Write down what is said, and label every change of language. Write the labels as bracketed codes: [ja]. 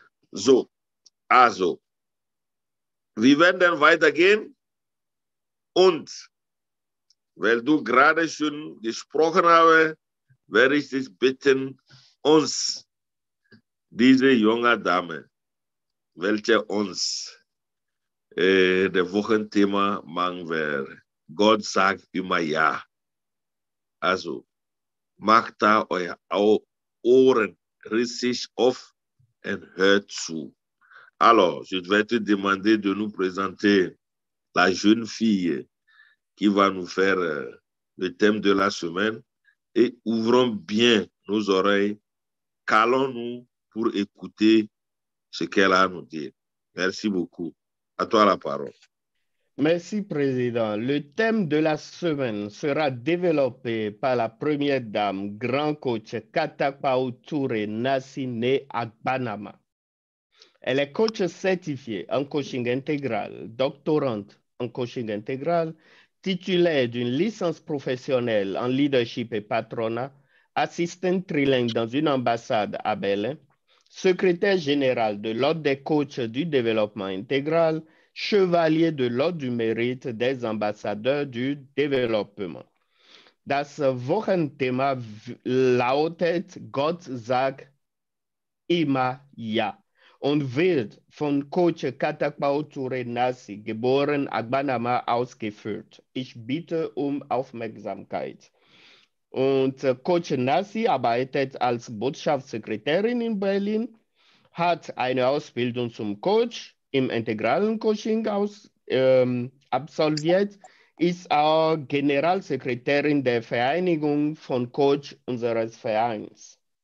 [de] So, also, wir werden dann weitergehen und weil du gerade schon gesprochen hast, werde ich dich bitten, uns, diese junge Dame, welche uns das Wochenthema machen wird. Gott sagt immer ja. Also, macht da eure Ohren richtig auf und hört zu. [fr] Alors, je vais te demander de nous présenter la jeune fille qui va nous faire le thème de la semaine et ouvrons bien nos oreilles, calons-nous pour écouter ce qu'elle a à nous dire. Merci beaucoup. À toi la parole. Merci, Président. Le thème de la semaine sera développé par la première dame, grand coach Katakpao Touré Nassine Agbanama. Elle est coach certifiée en coaching intégral, doctorante en coaching intégral, titulaire d'une licence professionnelle en leadership et patronat, assistante trilingue dans une ambassade à Berlin, secrétaire général de l'Ordre des coachs du développement intégral, chevalier de l'Ordre du mérite des ambassadeurs du développement. [de] Das Wochenthema lautet Gott sagt immer ja und wird von Coach Katakpao Touré Nassi, geboren Agbanama, ausgeführt. Ich bitte um Aufmerksamkeit. Und Coach Nassi arbeitet als Botschaftssekretärin in Berlin, hat eine Ausbildung zum Coach im integralen Coaching absolviert, ist auch Generalsekretärin der Vereinigung von Coach unseres Vereins.